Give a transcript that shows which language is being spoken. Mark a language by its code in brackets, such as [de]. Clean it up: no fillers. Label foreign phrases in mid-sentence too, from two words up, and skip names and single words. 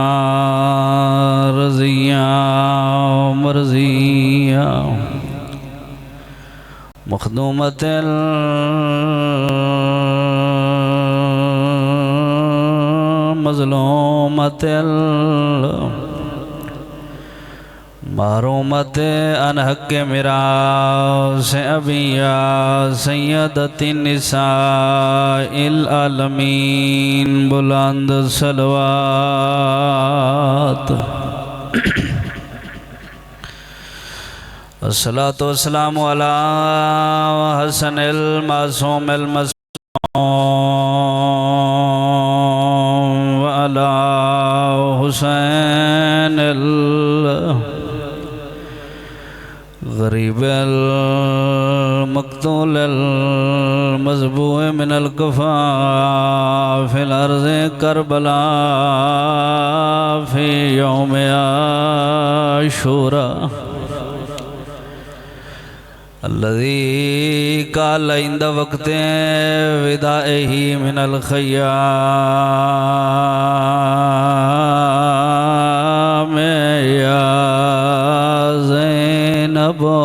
[ar] رضیہ مرضیہ مخدومۃ المظلومۃ محرومت عن حق میراث ابیہ سیدۃ النساء العالمین، [ur] بلند صلوات۔ [ar] الصلاة والسلام علی حسن المعصوم المصموم وعلی حسین غریب المقتول المذبوح من القفا فی الارض کربلا فی یوم عاشوراء، الذي قال عند وقت ودائه من الخيام يا زينب